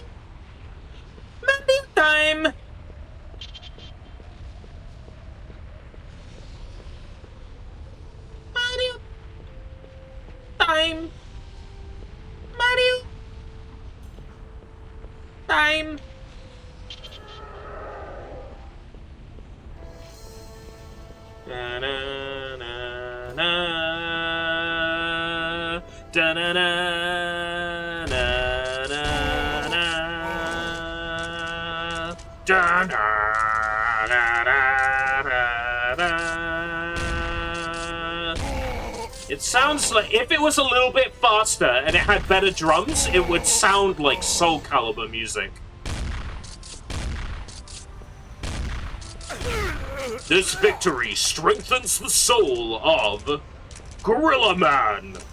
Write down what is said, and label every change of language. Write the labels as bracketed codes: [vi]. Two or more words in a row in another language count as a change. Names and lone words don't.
[en] Mario time! Mario time! Mario time! Da na na na da na na na na na da na da da da da It sounds like if it was a little bit faster and it had better drums, it would sound like Soul Calibur music. This victory strengthens the soul of Gorilla Man.